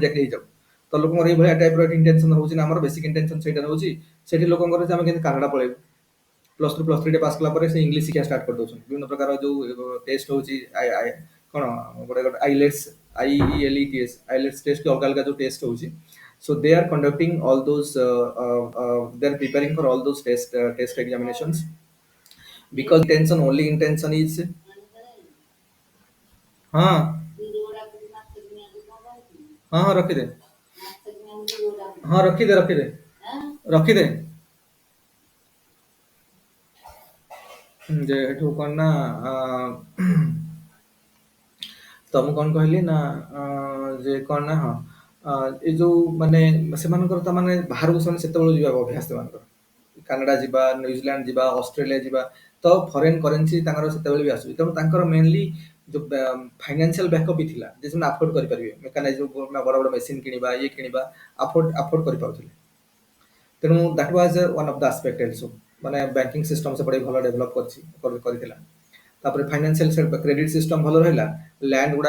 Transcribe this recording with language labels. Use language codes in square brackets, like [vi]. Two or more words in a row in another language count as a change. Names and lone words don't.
[or] ଚାକିରି ହେଇଯାଉ ତ ଲୋକଙ୍କର ଏଇଭଳିଆ ଟାଇପର ଇଣ୍ଟେନସନ ହଉଛି ନା ଆମର [en] basic intention [or] ସେଇଟା ରହୁଛି ସେଠି ଲୋକଙ୍କର ଯେ ଆମେ କେମିତି କାନାଡା ପଳେଇବୁ [en] plus three pass [or] କଲା ପରେ ସେ ଇଂଲିଶ ଶିକ୍ଷା ଷ୍ଟାର୍ଟ କରିଦେଉଛନ୍ତି ବିଭିନ୍ନ ପ୍ରକାର ଯୋଉ ଟେଷ୍ଟ ହଉଛି କଣ ଗୋଟେ ଗୋଟେ [en] IELTS IELTS test [or] କି ଅଲଗା ଅଲଗା ଯୋଉ ଟେଷ୍ଟ ହଉଛି [en] so they are conducting all those they are preparing for all those test examinations because intention only intention is [hi] हाँ हाँ हाँ रखी दे हाँ रखी दे जेठू कौन ना तो [or] ମୁଁ କଣ କହିଲି ନା ଯେ କଣ ନା ହଁ ଏ ଯୋଉ ମାନେ ସେମାନଙ୍କର ତ ମାନେ ବାହାରକୁ ସେମାନେ ସେତେବେଳେ ଯିବା ଅଭ୍ୟାସ ସେମାନଙ୍କର କାନାଡା ଯିବା ନ୍ୟୁଜିଲାଣ୍ଡ ଯିବା ଅଷ୍ଟ୍ରେଲିଆ ଯିବା ତ [en] foreign currency [or] ତାଙ୍କର ସେତେବେଳେ ବି ଆସୁଛି ତେଣୁ ତାଙ୍କର ମେନଲି ଯୋଉ [en] financial backup [or] ବି ଥିଲା ଯେ ସେମାନେ ଆଫୋର୍ଡ କରିପାରିବେ ମେକାନାଇଜ ବଡ ବଡ ମେସିନ କିଣିବା ଇଏ କିଣିବା ଆଫୋର୍ଡ କରିପାରୁଥିଲେ ତେଣୁ [en] that was one of the aspect also [or] ମାନେ [en] banking system [or] ସେପଟେ ଭଲ ଡେଭଲପ କରିଥିଲା ତାପରେ [en] financial credit system [or] ଭଲ ରହିଲା ଲ୍ୟାଣ୍ଡ ଗୁଡା